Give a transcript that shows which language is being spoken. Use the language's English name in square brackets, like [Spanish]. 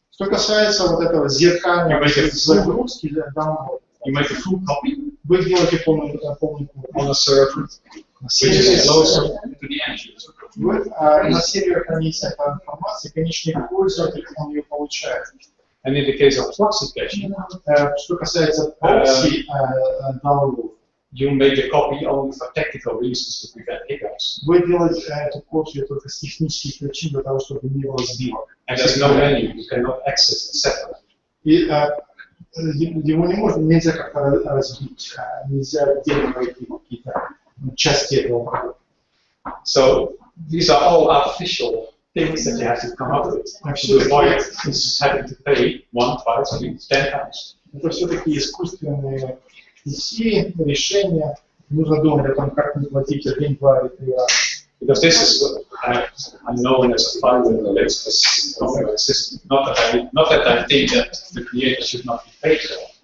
[Russian] Что касается вот этого зеркального загрузки для download, [English] you make a full copy [Russian] вы делаете полный [English] on a server, which is closer to the end user. [Russian] Вы на сервере хранится эта информация, конечный пользователь он ее получает. [English] And in the case of proxy caching, [Russian] Что касается прокси download, [English] you make a copy only for technical reasons to prevent hiccups. [Russian] вы делаете эту копию только с технических причин для того, чтобы не было сбивок. [English] And there's no menu, you cannot access it separately. [Russian] И его нельзя как-то разбить, нельзя отдельно найти какие-то части этого продукта. [English] So these are all artificial things that you have to come up with to avoid having to pay 1, 2, 3, 10 times. [Russian] Это все-таки искусственные идеи, решения. Нужно думать о том, как не платить 1, 2 или 3 раза. [English] Because this is I'm known as a fundamentalist system. Not that I think that the creator should not be paid for.